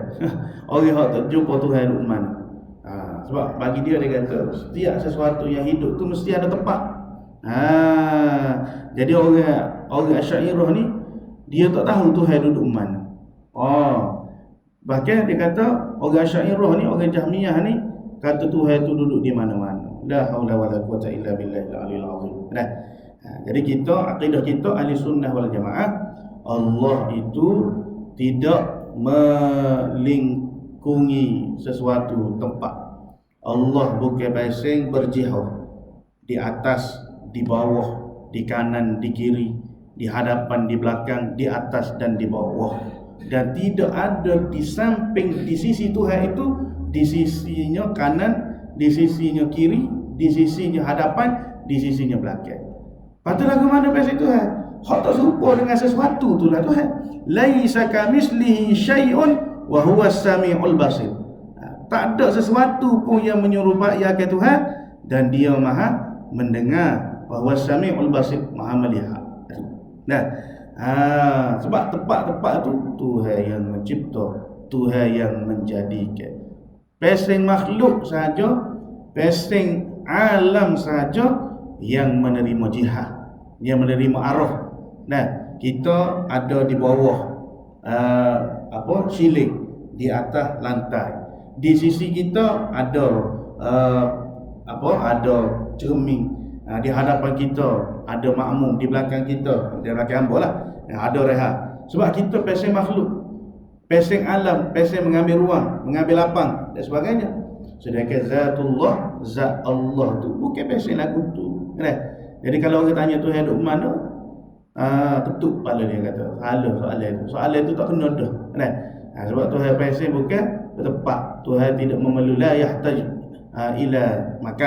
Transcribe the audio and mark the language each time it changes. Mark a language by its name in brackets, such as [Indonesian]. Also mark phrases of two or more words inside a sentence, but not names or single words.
[Malay] Orang yang tak jumpa Tuhan di mana. Sebab bagi dia kata setiap sesuatu yang hidup tu mesti ada tempat. Jadi orang Asy'ariyah ni dia tak tahu Tuhan duduk mana. Bahkan dia kata orang Asy'ariyah ni, orang Jahmiyah ni kata Tuhan tu duduk di mana-mana. [Arabic] La haula wala quwata illa billahil aliyil azim. [Malay] Jadi kita, akidah kita [Arabic] ahli sunnah wal jamaah, [Malay] Allah itu tidak melingkungi sesuatu tempat. Allah bukan basing berjihad di atas, di bawah, di kanan, di kiri, di hadapan, di belakang, di atas dan di bawah. Dan tidak ada di samping, di sisi Tuhan itu, di sisinya kanan, di sisinya kiri, di sisinya hadapan, di sisinya belakang. Patut lagu mana pasal Tuhan? Hak tak serupa dengan sesuatu tu lah Tuhan. [Arabic] Laisa kamislihi syai'un wa huwa as-sami'ul basir. [Malay] Tak ada sesuatu pun yang menyerupai akan Tuhan, dan dia maha mendengar, [Arabic] wa huwa as-sami'ul basir, [Malay] maha melihat. Sebab tempat-tempat tu Tuhan yang mencipta, Tuhan yang menjadikan. Pesing makhluk saja, pesing alam saja yang menerima jihad, yang menerima arah. Kita ada di bawah siling, di atas lantai. Di sisi kita ada ada cermin. Di hadapan kita ada makmum, di belakang kita, di belakang hamba lah, ada rehat. Sebab kita pesing makhluk, pesing alam, pesing mengambil ruang, mengambil lapang dan sebagainya. Sedangkan zatullah, zat Allah tu bukan pesing lagu tu. Jadi kalau orang tanya Tuhan duduk mana, ketuk kepala dia kata, soalan tu tak kena dah. Sebab Tuhan pesing bukan tempat. Tuhan tidak memerlukan, [Arabic] la yahtaj ila makan.